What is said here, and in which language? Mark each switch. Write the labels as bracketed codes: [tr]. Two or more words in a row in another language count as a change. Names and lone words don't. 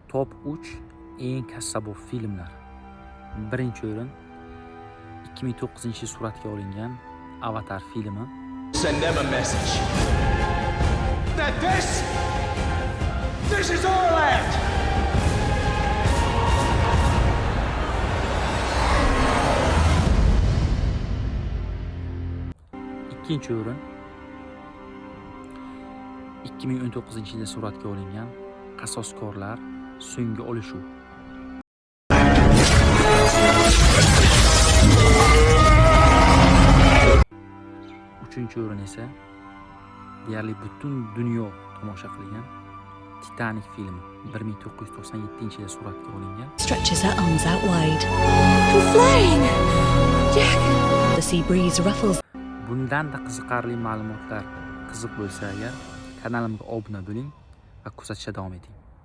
[uz] Top 3 eng kassabop filmlar. Birinchi o'rin 2009-yil suratga olingan Avatar filmi. [en] Send them a message that this is our land. [uz] Ikkinchi o'rin 2019-yilda suratga olingan Qasoskorlar so'nggi olishuv. Uchinchi o'rin esa deyarli butun dunyo tomosha qilgan Titanic filmi 1997-yilda suratga olingan. [en] Stretches her arms out wide. I'm flying! Jack! The sea breeze ruffles. [uz] Bundan-da qiziqarli ma'lumotlar qiziq bo'lsa agar kanalimga obuna bo'ling va kuzatishda davom eting.